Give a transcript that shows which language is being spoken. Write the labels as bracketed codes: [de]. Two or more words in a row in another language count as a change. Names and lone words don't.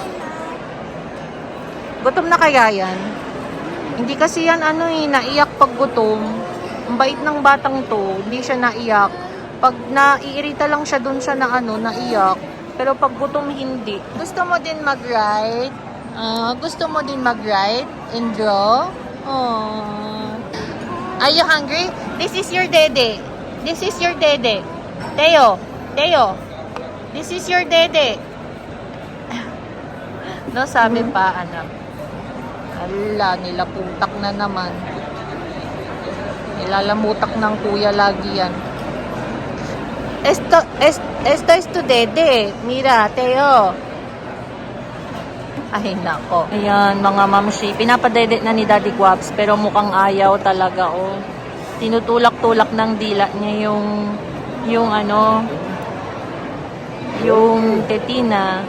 [tl] Gutom na kaya yan? Hindi kasi yan naiyak pag gutom. Ang bait ng batang to, hindi siya naiyak. Pag naiirita lang siya doon siya naiyak. Pero pag gutom hindi. Gusto mo din mag-ride? Gusto mo din mag-ride and draw? [en] Oh. Are you hungry? This is your dede. This is your dede. Theo. This is your dede. No, [tl] sabi pa, anak. Ala, nilaputak na naman. Nilalamutak ng kuya lagi yan. [es] Esto es tu dede. Mira, [tl] Theo. Ay, nako. Ayan, mga mamshi. Pinapadede na ni Daddy Guaps, pero mukhang ayaw talaga, oh. tinutulak-tulak ng dila niya yung ano, yung tetina.